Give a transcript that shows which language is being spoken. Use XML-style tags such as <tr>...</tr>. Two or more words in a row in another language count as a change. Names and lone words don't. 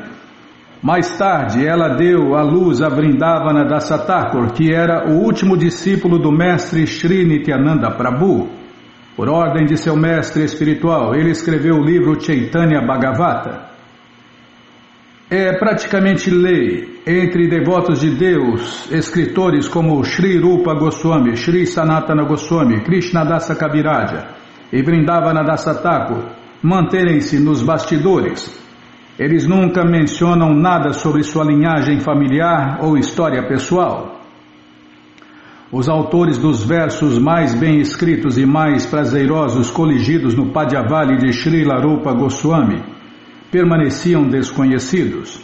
<pt>Mais tarde, ela deu à luz a Vrindavana Dasa Thakur, que era o último discípulo do mestre Shri Nityananda Prabhu. Por ordem de seu mestre espiritual, ele escreveu o livro Chaitanya Bhagavata. É praticamente lei entre devotos de Deus, escritores como Shri Rupa Goswami, Shri Sanatana Goswami, Krishnadasa Kaviraja e Vrindavana Dasa Thakur, manterem-se nos bastidores. Eles nunca mencionam nada sobre sua linhagem familiar ou história pessoal. Os autores dos versos mais bem escritos e mais prazerosos coligidos no Padyavali de Srila Rupa Goswami permaneciam desconhecidos.</pt>